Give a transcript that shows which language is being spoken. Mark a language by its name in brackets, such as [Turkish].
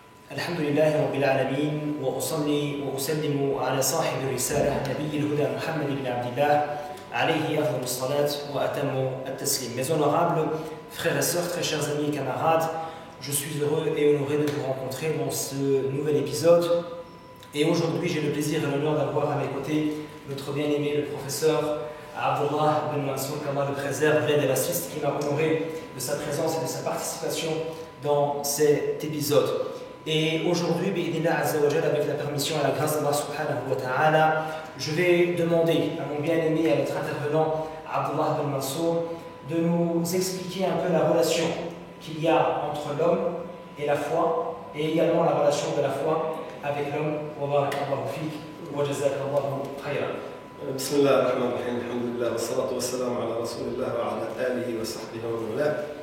[Arabic] الحمد لله رب العالمين وأصلي وأسلم على صاحب الرسالة نبي الهدى محمد بن عبد الله عليه أفضل الصلاة وأتم التسليم. [French] Mes honorables frères et sœurs, très chers amis et camarades, je suis heureux et honoré de vous rencontrer dans ce nouvel épisode. Et aujourd'hui, j'ai le plaisir et l'honneur d'avoir à mes côtés notre bien-aimé, le professeur Abdullah Ben Mansour, qu'Allah le préserve, l'aide et l'assiste, qui m'a honoré de sa présence et de sa participation dans cet épisode. Et aujourd'hui, [Arabic] bi'idhnillah azza wa jalla, [French] avec la permission et la grâce d'Allah subhanahu wa ta'ala, je vais demander à mon bien-aimé, à notre intervenant, Abdullah Ben Mansour, de nous expliquer un peu la relation qu'il y a entre l'homme et la foi, et également la relation de la foi avec l'homme. [Arabic] Wa barakallahu fik, wa jazakallahu khayran. بسم الله الرحمن الرحيم الحمد لله والصلاة والسلام على رسول الله وعلى آله وصحبه ومن والاه.